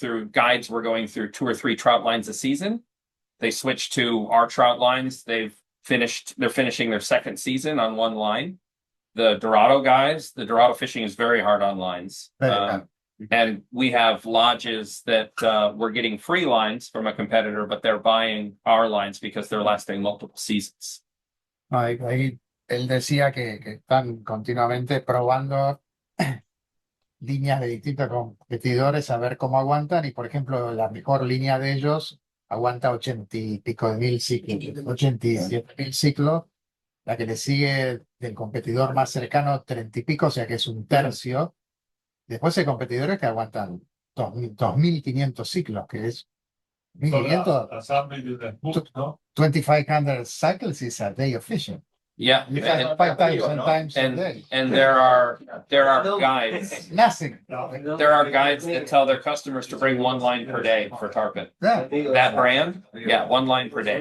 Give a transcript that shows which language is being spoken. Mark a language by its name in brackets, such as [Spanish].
[English] Guides were going through 2 or 3 trout lines a season. They switched to our trout lines. They're finishing their second season on one line. the Dorado guys, the Dorado fishing is very hard on lines. Very hard. And we have lodges that we're getting free lines from a competitor, but they're buying our lines because they're lasting multiple seasons. [Spanish] No, ahí él decía que están continuamente probando líneas de distintos competidores a ver cómo aguantan. Y por ejemplo, la mejor línea de ellos aguanta 80 y pico de mil ciclos, 87.000 ciclos. La que le sigue del competidor más cercano, 30 y pico, o sea que es un tercio. Después hay competidores que aguantan 2.500 ciclos, que es 1.500, Las amplitudes ¿no? [English] 2,500 cycles is a day of fishing. Yeah, You have 5,000 times a day. and there are guides. Nothing. There are guides that tell their customers to bring one line per day for tarpon. Yeah, That brand, yeah, one line per day.